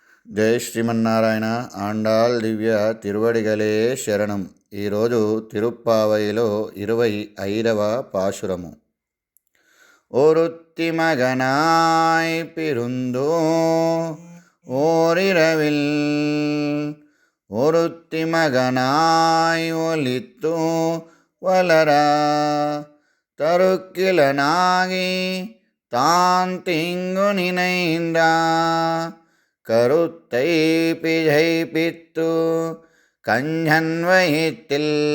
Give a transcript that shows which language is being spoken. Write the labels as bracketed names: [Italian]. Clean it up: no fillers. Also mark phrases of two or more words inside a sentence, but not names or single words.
[Telugu] జై శ్రీమన్నారాయణ. ఆండాళ్ దివ్య తిరువడిగలే శరణం. ఈరోజు తిరుప్పావైలో 25వ పాశురము. [Tamil] ஒருத்தி மகனாய் பிறந்தோ ஓரிரவில் ஒருத்தி மகனாய் ஒலித்து வளரா தருக்கிலனாகி தான் தீங்கு நினைந்தா கருத்தை பிழைப்பித்து கஞ்சன் வயிற்றில்